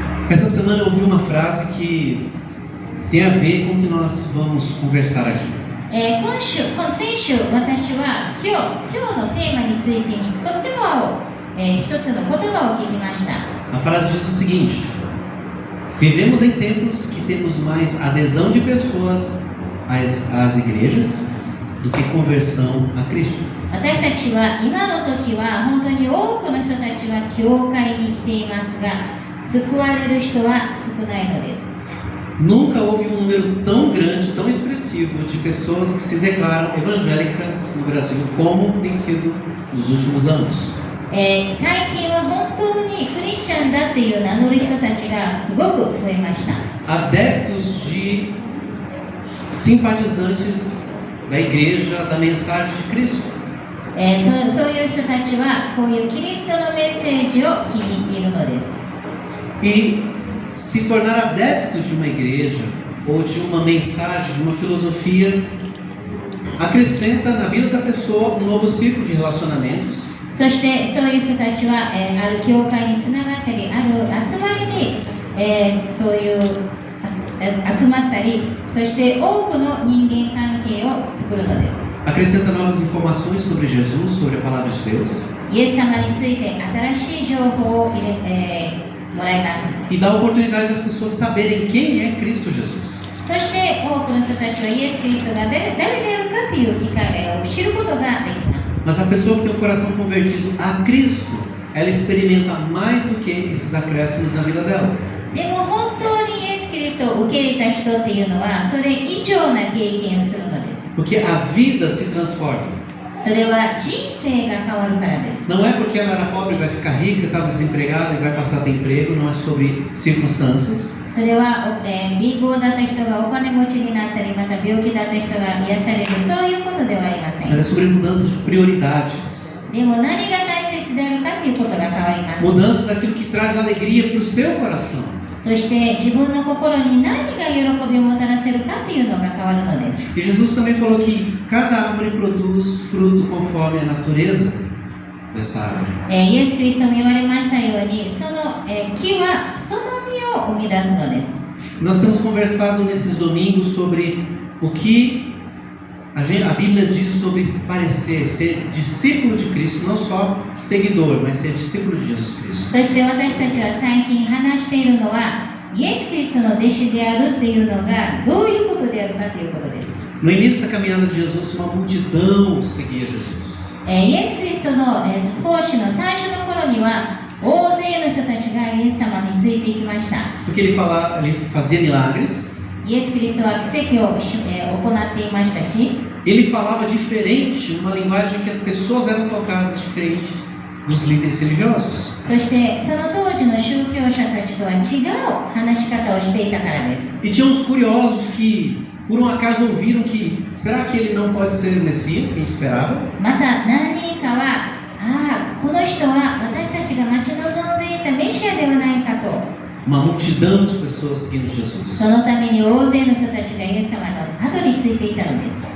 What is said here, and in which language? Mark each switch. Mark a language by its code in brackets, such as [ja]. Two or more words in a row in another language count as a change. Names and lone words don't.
[pt] Essa semana eu ouvi uma frase que tem a ver com o que nós vamos conversar aqui. [ja] 先週私は今日のテーマについてにとっても合う、一つの言葉を聞きました。 [pt] A frase diz o seguinte: vivemos em tempos que temos mais adesão de pessoas às igrejas do que conversão a Cristo. [ja] 私たちは今の時は本当に多くの人たちは教会に来ていますが、救われる人は少ないのです。 [pt] Nunca houve um número tão grande, tão expressivo de pessoas que se declaram evangélicas no Brasil como tem sido nos últimos anos. [ja] 最近は本当にクリスチャンだっていう名乗る人たちがすごく増えました。 [pt] Adeptos de simpatizantes da igreja, da mensagem de Cristo. [ja] そういう人たちはこういうキリストのメッセージを気に入っているのです。 [pt] E se tornar adepto de uma igreja ou de uma mensagem, de uma filosofia, acrescenta na vida da pessoa um novo ciclo de relacionamentos. [ja] そしてそういう人たちは、ある教会につながったり、ある集まりに、そういう集まったり、そして多くの人間関係を作るのです。 [pt] Acrescenta novas informações sobre Jesus, sobre a palavra de Deus. [ja] イエス様について新しい情報をもらいます。 [pt] E dá oportunidade às pessoas saberem quem é Cristo Jesus. [ja] そして多くの人たちはイエス・キリストが誰であるかという機会を知ることができます。 [pt] Mas a pessoa que tem o coração convertido a Cristo, ela experimenta mais do que esses acréscimos na vida dela. [ja] でも本当にイエス・キリストを受け入れた人っていうのはそれ以上な経験をするのです。 [pt] Porque a vida se transforma. [ja] それは人生が変わるからです。 [pt] Não é porque ela era pobre e vai ficar rica, estava desempregada e vai passar a ter emprego, não é sobre circunstâncias. [ja] それは、貧乏だった人がお金持ちになったり、また病気だった人が癒される、そういうことではありませ [pt] Mas é [ja] ん。 [pt] sobre mudança de prioridades. [ja] でも何が大切であるかということが変わります。 [pt] Mudança daquilo que traz alegria para o seu coração. [ja] そして自分の心に何が喜びをもたらせるかというのが変わるのです。 [pt] E Jesus também falou que cada árvore produz fruto conforme a natureza dessa árvore. [ja] イエス・キリストも言われましたように、その、木はその実を生み出すのです。 [pt] Nós temos conversado nesses domingos sobre o que a Bíblia diz sobre parecer, ser discípulo de Cristo, não só seguidor, mas ser discípulo de Jesus Cristo. [ja] そして私たちは最近話しているのは、イエス・キリストの弟子であるというのがどういうことであるかということです。 [pt] No início da caminhada de Jesus, uma multidão seguia Jesus. [ja] イエス・キリストの奉仕の最初の頃には大勢の人たちがイエス様についていきました。 [pt] Porque ele fazia milagres, [ja] イエス・キリストは奇跡を行っていましたし、 [pt] ele falava diferente, numa linguagem que as pessoas eram tocadas diferente dos líderes religiosos. [ja] そしてその当時の宗教者たちとは違う話し方をしていたからです。 [pt] E tinha uns curiosos que, por um acaso, ouviram que será que ele não pode ser o Messias, quem esperava? [ja] また何人かは、この人は私たちが待ち望んでいたメシアではないかと。 [pt] Uma multidão de pessoas seguindo Jesus. [ja] そのために大勢の人たちがイエス様の後についていたのです。